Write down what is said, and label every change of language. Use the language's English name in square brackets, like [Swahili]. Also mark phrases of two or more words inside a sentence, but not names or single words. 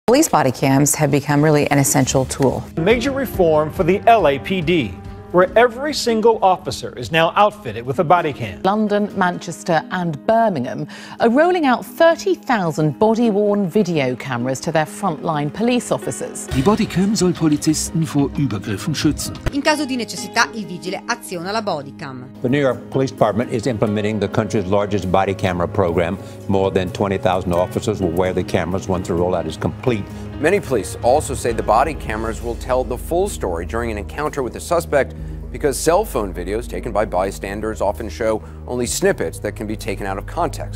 [English] Police body cams have become really an essential tool. A major reform for the LAPD, where every single officer is now outfitted with a body cam. London, Manchester and Birmingham are rolling out 30,000 body-worn video cameras to their frontline police officers. [German] Die Bodycam soll Polizisten vor Übergriffen schützen. [Italian] In caso di necessità, il vigile aziona la bodycam. [English] The New York Police Department is implementing the country's largest body camera program. More than 20,000 officers will wear the cameras once the rollout is complete. Many police also say the body cameras will tell the full story during an encounter with the suspect because cell phone videos taken by bystanders often show only snippets that can be taken out of context.